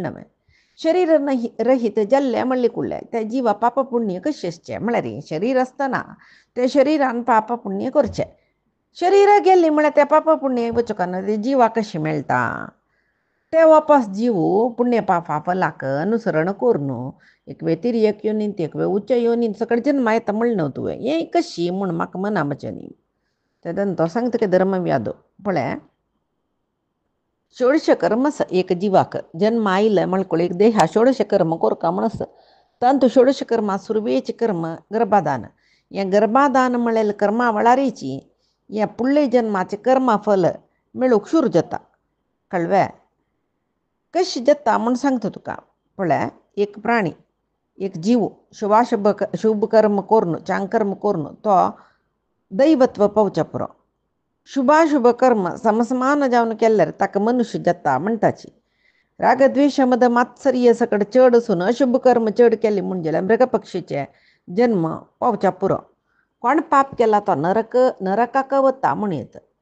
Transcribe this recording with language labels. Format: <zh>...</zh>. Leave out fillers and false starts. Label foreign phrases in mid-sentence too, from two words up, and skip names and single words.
<kok>न्हय शरीर रहीत जाल्ले म्हणले कुडले त्या जिवा पाप पुण्य कशें आसचें म्हळ्यार शरीर आसतना त्या शरिरान पाप पुण्य करचें शरीर गेल्ली म्हळ्यार त्या पाप पुण्य वचकान ते जिवा कशें मेळटा ते वापस जीव पुण्य पापा फलाक अनुसरण करून एक वेळ तिर्यक योनींत एक वेळ उच्च योनींत सकट जन्मा येता म्हणलें न्हय तुवें हें कशी म्हूण म्हाका मना म्हजें न्ही तेदन तो सांगता की धर्मव्यादो पळय षोडश कर्मस एक जिवाक जन्म आयले म्हणकूळ एक देहा षोडश कर्म कोरका म्हणस तांतू षोडश कर्मा सुरवेचे कर्म गर्भाधान हें गर्भाधान म्हळें कर्मा वळारीची हें पुडले जन्माचें कर्मा फल मेळूंक सुरू जाता कळ्ळें कशें जाता म्हूण सांगता तुका पळय एक प्राणी एक जीव शुभ कर्म करून चांकर्म करून तो दैवत्व पावच्या पुरो शुभाशुभ कर्म समसमान जावन केल्यार ताका मनुष्य जाता म्हणटाची रागद्वेश मद मात्सर्य सकट चड असून अशुभ कर्म चड केले म्हणजे मृग पक्षीचे जन्म पावच्या पुरो कोण पाप केला तो नरकाक वता म्हूण येता</kok>